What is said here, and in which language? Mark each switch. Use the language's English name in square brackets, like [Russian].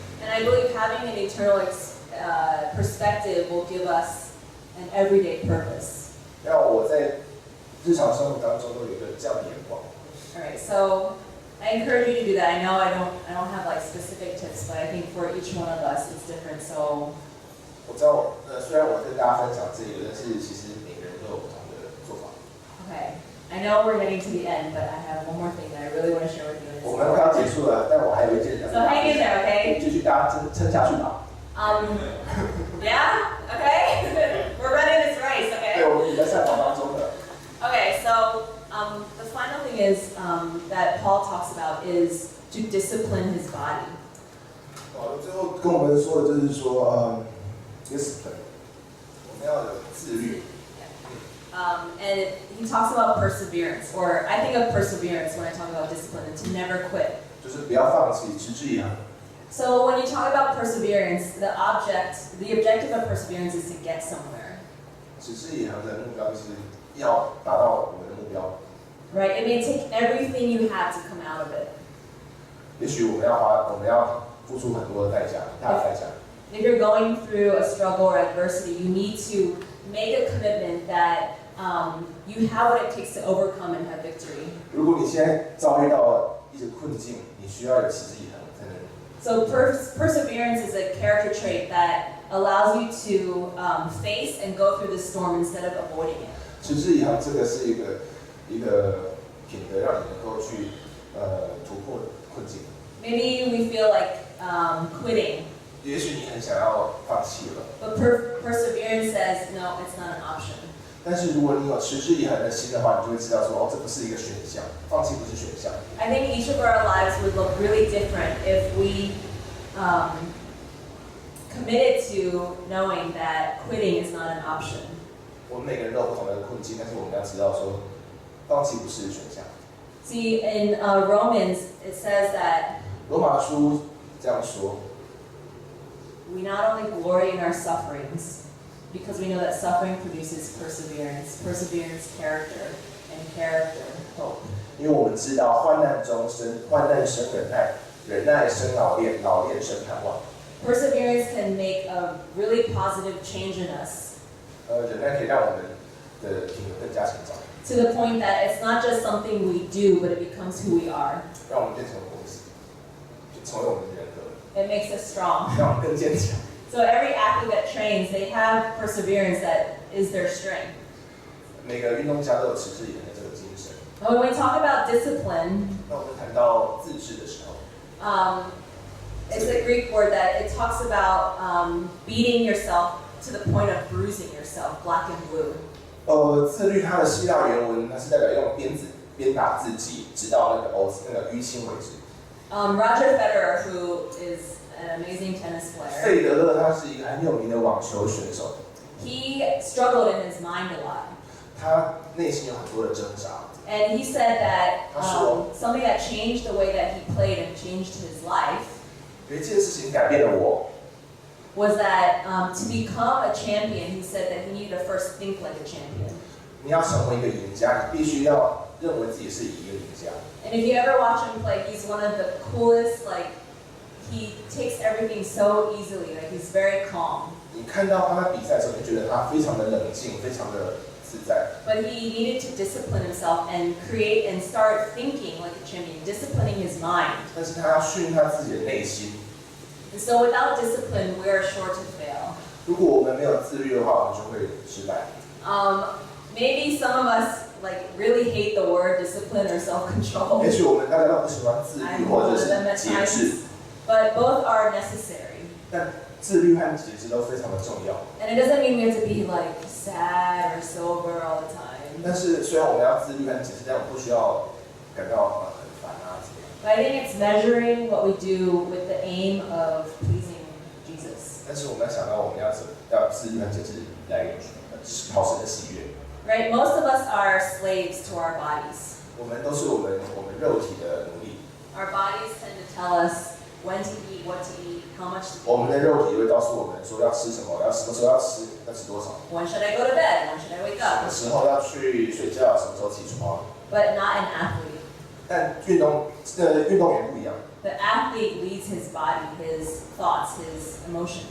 [English] And I believe having an eternal perspective will give us an everyday purpose. [Chinese] 让我在日常生活当中都有一个这样的眼光。 [English] All right, so I encourage you to do that. I know I don't have like specific tips, but I think for each one of us it's different. So [Chinese] 我知道虽然我跟大家分享这个，但是其实每个人都有不同的做法。 [English] Okay. I know we're getting to the end, but I have one more thing that I really want to share with you. [Chinese] 我们快要结束了，但我还有一件事。 [English] So hang in there, okay? [Chinese] 继续大家撑下去吧。 [English] Yeah? Okay? We're running this race, [Chinese] 对， [English] okay? [Chinese] 我们也在赛跑当中的。 [English] Okay, so the final thing is that Paul talks about is to discipline his body. [Chinese] 最后跟我们说的就是说discipline， 我们要有自律。 [English] And he talks about perseverance, or I think of perseverance when I talk about discipline, and to never quit. [Chinese] 就是不要放弃，持之以恒。 [English] So when you talk about perseverance, the objective of perseverance is to get somewhere. [Chinese] 持之以恒的目标就是要达到我们的目标。 [English] Right? It may take everything you have to come out of it. [Chinese] 也许我们要付出很多的代价，很大的代价。 [English] If you're going through a struggle or adversity, you need to make a commitment that you have what it takes to overcome and have victory. [Chinese] 如果你现在遭遇到一些困境，你需要有持之以恒才能。 [English] So perseverance is a character trait that allows you to face and go through the storm instead of avoiding it. [Chinese] 持之以恒这个是一个品德，让你能够去突破困境。 [English] Maybe we feel like quitting. [Chinese] 也许你很想要放弃了。 [English] But perseverance says, no, it's not an option. [Chinese] 但是如果你有持之以恒的心的话，你就会知道说，这不是一个选项，放弃不是选项。 [English] I think each of our lives would look really different if we committed to knowing that quitting is not an option. [Chinese] 我们每个人都有不同的困境，但是我们要知道说，放弃不是选项。 [English] See, in Romans, it says that [Chinese] 罗马书这样说。 [English] We not only glory in our sufferings, because we know that suffering produces perseverance, perseverance, character, and character, hope. [Chinese] 因为我们知道患难生忍耐，忍耐生老练，老练生盼望。 [English] Perseverance can make a really positive change in us. [Chinese] 忍耐可以让我们的品格更加成长。 [English] To the point that it's not just something we do, but it becomes who we are. [Chinese] 让我们变成我们自己，就成为我们的人格。 [English] It makes us strong. [Chinese] 让我们更坚强。 [English] So every athlete that trains, they have perseverance that is their strength. [Chinese] 每个运动家都有持之以恒的这个精神。 [English] When we talk about discipline, [Chinese] 那我们谈到自制的时候， [English] it's a Greek word that it talks about beating yourself to the point of bruising yourself, black and blue. [Chinese] 自律它的希腊原文，它是代表用鞭子鞭打自己，直到那个淤青为止。 [English] Roger Federer, who is an amazing tennis player, [Chinese] 费德勒他是一个很有名的网球选手。 [English] he struggled in his mind a lot. [Chinese] 他内心有很多的挣扎。 [English] And he said that something that changed the way that he played and changed his life [Chinese] 有一件事情改变了我。 [English] was that to become a champion, he said that he needed to first think like a champion. [Chinese] 你要成为一个赢家，你必须要认为自己是一个赢家。 [English] And if you ever watch him play, he's one of the coolest. Like he takes everything so easily. Like he's very calm. [Chinese] 你看到他比赛的时候，你就觉得他非常的冷静，非常的自在。 [English] But he needed to discipline himself and create and start thinking like a champion, disciplining his mind. [Chinese] 但是他要训练他自己的内心。 [English] And so without discipline, we are sure to fail. [Chinese] 如果我们没有自律的话，我们就会失败。 [English] Maybe some of us like really hate the word discipline or self-control. [Chinese] 也许我们大家都不喜欢自律或者是节制， [English] but both are necessary. [Chinese] 但自律和节制都非常的重要。 [English] And it doesn't mean we have to be like sad or sober all the time. [Chinese] 但是虽然我们要自律和节制，但我们不需要感到很烦啊怎么样。 [English] But I think it's measuring what we do with the aim of pleasing Jesus. [Chinese] 但是我们要想到我们要自律和节制来讨神的喜悦。 [English] Right? Most of us are slaves to our bodies. [Chinese] 我们都是我们肉体的奴隶。 [English] Our bodies tend to tell us when to eat, what to eat, how much to eat. [Chinese] 我们的肉体会告诉我们说要吃什么，要什么时候要吃，要吃多少。 [English] When should I go to bed? When should I wake [Chinese] 什 [English] up? [Chinese] 么时候要去睡觉，什么时候起床。 [English] But not an athlete. [Chinese] 但运动员不一样。 [English] The athlete leads his body, his thoughts, his emotions.